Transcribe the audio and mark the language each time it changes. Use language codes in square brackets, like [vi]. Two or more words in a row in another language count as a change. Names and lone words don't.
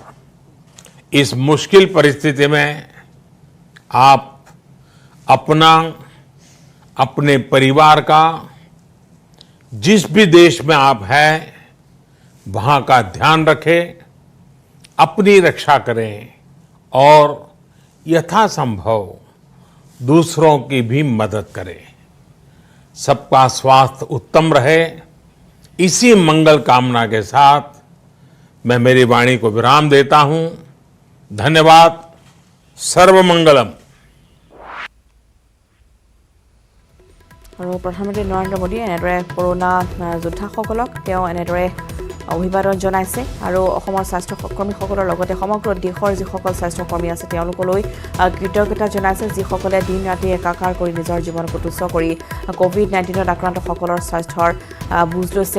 [hi] इस मुश्किल परिस्थिति में आप अपना, अपने परिवार का, जिस भी देश में आप हैं वहां का ध्यान रखें, अपनी रक्षा करें और यथासंभव दूसरों की भी मदद करें। सबका स्वास्थ्य उत्तम रहे, इसी मंगल कामना के साथ मैं मेरी वाणी को विराम देता हूं। धन्यवाद। सर्वमंगलम। [as] আৰু প্ৰধানমন্ত্ৰী নৰেন্দ্ৰ মোদীয়ে এনেদৰে কৰোনা যোদ্ধাসকলক তেওঁ এনেদৰে অভিবাদন জনাইছে আৰু অসমৰ স্বাস্থ্যকৰ্মীসকলৰ লগতে সমগ্ৰ দেশৰ যিসকল স্বাস্থ্যকৰ্মী আছে তেওঁলোকলৈ কৃতজ্ঞতা জনাইছে, যিসকলে দিন ৰাতি একাকাৰ কৰি নিজৰ জীৱনক তুচ্ছ কৰি কোভিড-19ত আক্ৰান্তসকলৰ স্বাস্থ্যৰ বুজ লৈছে।